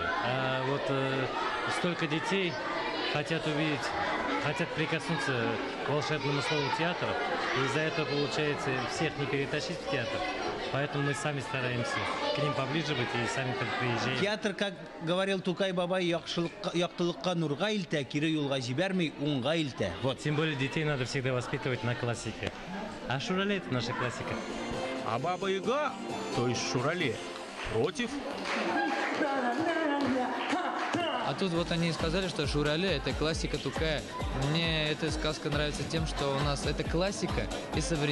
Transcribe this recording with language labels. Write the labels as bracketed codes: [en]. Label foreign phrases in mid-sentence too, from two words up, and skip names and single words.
[ru] А вот столько детей хотят увидеть, хотят прикоснуться к волшебному слову театра, и из-за этого, получается, всех не перетащить в театр. Поэтому мы сами стараемся к ним поближе быть и сами приезжаем. Театр, как говорил [tt] Тукай Бабай, яктылыкка нурга илтә, кире юлга җибәрми, уңга илтә. [ru] Вот. Тем более детей надо всегда воспитывать на классике. А Шурале — это наша классика. А Баба-Яга, то есть Шурале, против. А тут вот они сказали, что Шурале — это классика Тукая. Мне эта сказка нравится тем, что у нас это классика и современность.